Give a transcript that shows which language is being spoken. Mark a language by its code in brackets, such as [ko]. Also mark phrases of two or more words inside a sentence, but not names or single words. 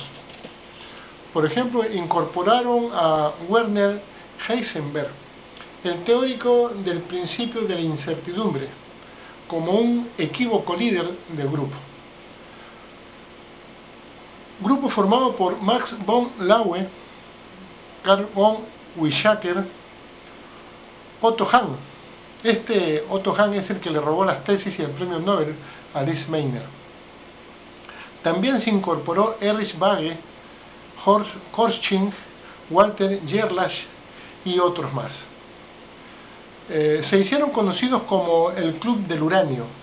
[es] Por ejemplo, incorporaron a Werner Heisenberg, el teórico del principio de la incertidumbre, como un equívoco líder del grupo. Grupo formado por Max von Laue, Carl von Weizsäcker, Otto Hahn. Otto Hahn es el que le robó las tesis y el premio Nobel a Lise Meitner. También se incorporó Erich Bagge, Horst Korsching, Walter Gerlach y otros más. Se hicieron conocidos como el Club del Uranio.